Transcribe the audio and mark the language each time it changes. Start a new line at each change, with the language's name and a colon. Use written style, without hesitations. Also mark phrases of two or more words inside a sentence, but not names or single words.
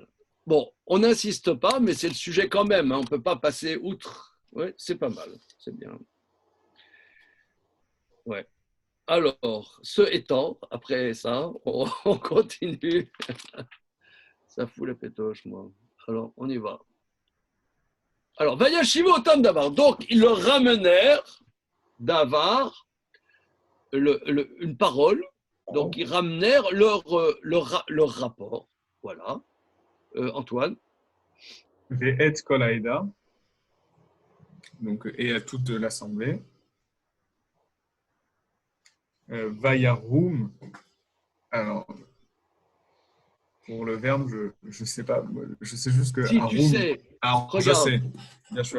French: Bon, on n'insiste pas, mais c'est le sujet quand même. On ne peut pas passer outre. Oui, c'est pas mal. C'est bien. Ouais. Alors, ce étant, après ça, on continue. Ça fout la pétoche, moi. Alors, on y va. Alors,
Hebrew: וישיבו אותם דבר.
French: Donc, ils leur ramenèrent davar, une parole. Donc, ils ramenèrent leur rapport. Voilà. Antoine.
Hebrew: ואת כל העדה.
French: Donc, et à toute l'assemblée. Vayarum. Alors, pour le verbe, je ne sais pas. Je sais juste que. Si arum, tu sais, je regarde. sais, bien sûr.